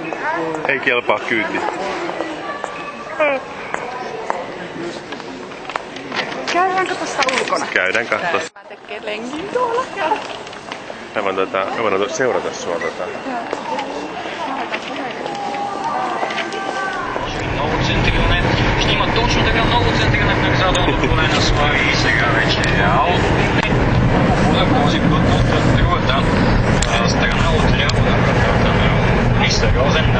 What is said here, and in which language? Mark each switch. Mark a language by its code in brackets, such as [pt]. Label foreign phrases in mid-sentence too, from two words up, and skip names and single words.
[fi] Ei kelpaa kyyti. Käydäänkö tuosta ulkona? Käydään katsoa. Mä tekee lenkin tuolla. Me voidaan seurata sua [bg] Много центриране. Ще има точно така много центриране в наказателното поле на Слави и сега вече е аут. Много този път от другата страна отляво на вратата на Христо Розен.